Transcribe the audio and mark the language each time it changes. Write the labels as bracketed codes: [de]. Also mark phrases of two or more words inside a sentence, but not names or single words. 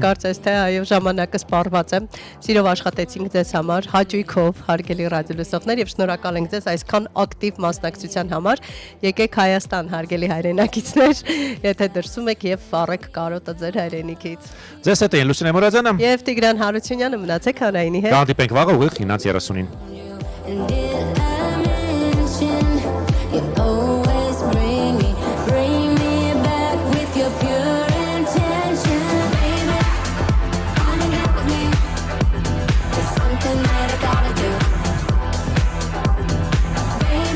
[hy] կարծես թե այո ժամանակը սպառված է։ Սիրով աշխատեցինք ձեզ համար, հաճույքով, հարգելի ռադիոլսողներ եւ շնորհակալ ենք ձեզ այսքան ակտիվ մասնակցության համար։ Եկեք Հայաստան, հարգելի հայրենակիցներ, եթե դրսում եք եւ վառեք կարոտը ձեր հայրենիքից։ Ձեզ հետ է Լուսինե Մուրադյանը։ Եվ Տիգրան Հարությունյանը մնացեք հանրայինի հետ։ Կհանդիպենք վաղը ուղիղ 9:30-ին։ [en] And did I mention you always bring me back with your pure intention, baby? Come and get with me. There's something that I gotta do, baby.